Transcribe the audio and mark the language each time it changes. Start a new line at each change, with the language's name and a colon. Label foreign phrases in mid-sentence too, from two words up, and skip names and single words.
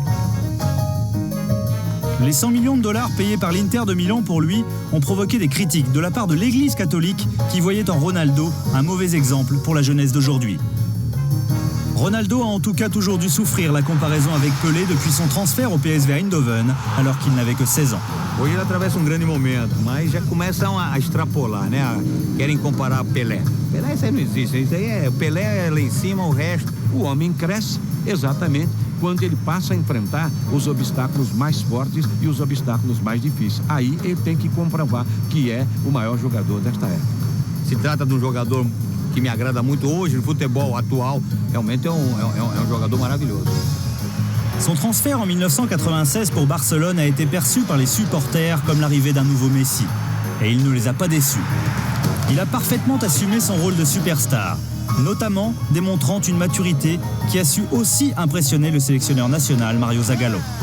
French: Les 100 millions de dollars payés par l'Inter de Milan pour lui ont provoqué des critiques de la part de l'Église catholique qui voyait en Ronaldo un mauvais exemple pour la jeunesse d'aujourd'hui. Ronaldo a en tout cas toujours dû souffrir la comparaison avec Pelé depuis son transfert au PSV Eindhoven alors qu'il n'avait que 16 ans.
Portuguese: Hoje ele atravessa grande momento, mas já começam a extrapolar, né? Querem comparar Pelé. Pelé isso aí não existe, isso aí é Pelé é lá em cima, o resto, o homem cresce exatamente quando ele passa a enfrentar os obstáculos mais fortes e os obstáculos mais difíceis. Aí ele tem que comprovar que é o maior jogador desta época. Se trata de jogador que me agrada muito hoje no futebol atual, realmente é um jogador maravilhoso.
French: Son transfert en 1996 pour Barcelone a été perçu par les supporters comme l'arrivée d'un nouveau Messi. Et il ne les a pas déçus. Il a parfaitement assumé son rôle de superstar, notamment démontrant une maturité qui a su aussi impressionner le sélectionneur national Mario Zagallo.